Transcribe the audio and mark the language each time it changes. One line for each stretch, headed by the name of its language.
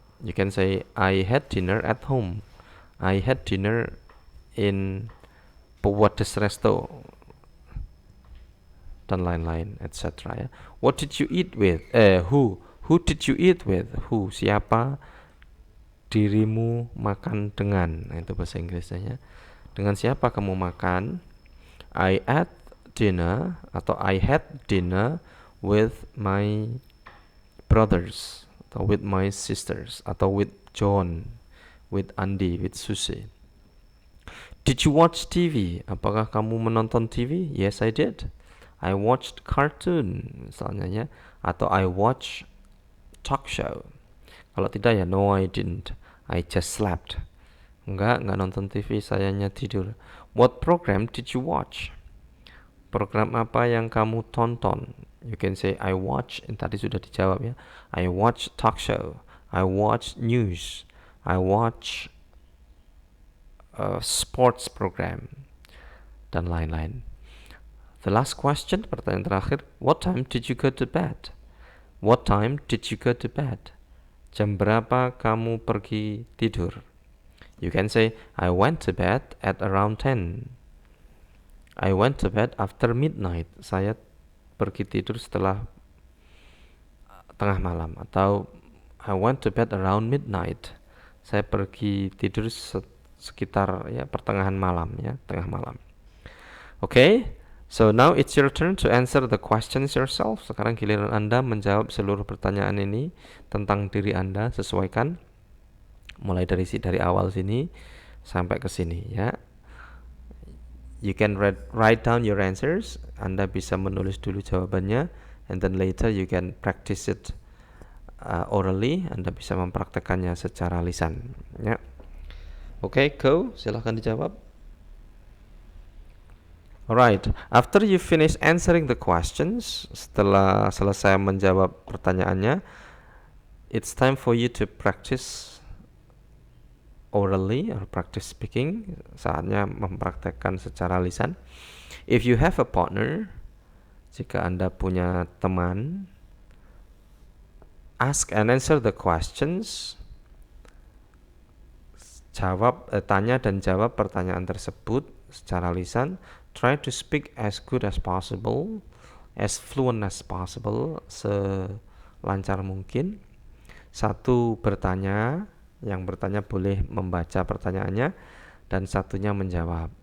English: You can say I had dinner at home. I had dinner in Puwades Resto
Indonesian: dan lain-lain,
English: etc. ya. What did you eat with? Who did you eat with? Who,
Indonesian: siapa dirimu makan dengan? Nah, itu bahasa Inggrisnya. Dengan siapa kamu makan?
English: I had dinner
Indonesian: atau
English: I had dinner with my brothers atau with my sisters atau with John, with Andy, with Susie. Did you watch TV?
Indonesian: Apakah kamu menonton TV?
English: Yes, I did. I watched cartoon
Indonesian: misalnya ya, atau
English: I watch talk show.
Indonesian: Kalau tidak ya
English: no, I didn't. I just slept.
Indonesian: Enggak nonton TV, saya hanya tidur.
English: What program did you watch?
Indonesian: Program apa yang kamu tonton?
English: You can say I watch,
Indonesian: tadi sudah dijawab ya.
English: I watch talk show. I watch news. I watch sports program
Indonesian: dan lain-lain.
English: The last question,
Indonesian: pertanyaan terakhir.
English: What time did you go to bed? What time did you go to bed?
Indonesian: Jam berapa kamu pergi tidur?
English: You can say I went to bed at around 10. I went to bed after midnight.
Indonesian: Saya pergi tidur setelah tengah malam. Atau
English: I went to bed around midnight.
Indonesian: Saya pergi tidur sekitar ya pertengahan malam ya, tengah malam.
English: Okay, so now it's your turn to answer the questions yourself.
Indonesian: Sekarang giliran Anda menjawab seluruh pertanyaan ini tentang diri Anda. Sesuaikan mulai dari awal sini sampai ke sini ya.
English: You can write down your answers.
Indonesian: Anda bisa menulis dulu jawabannya,
English: and then later you can practice it orally.
Indonesian: Anda bisa mempraktekannya secara lisan. Ya.
English: Okay, go.
Indonesian: Silahkan dijawab.
English: Alright. After you finish answering the questions,
Indonesian: setelah selesai menjawab pertanyaannya,
English: it's time for you to practice orally or practice speaking.
Indonesian: Saatnya mempraktekkan secara lisan.
English: If you have a partner,
Indonesian: jika Anda punya teman,
English: ask and answer the questions.
Indonesian: Tanya dan jawab pertanyaan tersebut secara lisan.
English: Try to speak as good as possible, as fluent as possible,
Indonesian: selancar mungkin. Satu bertanya, yang bertanya boleh membaca pertanyaannya, dan satunya menjawab.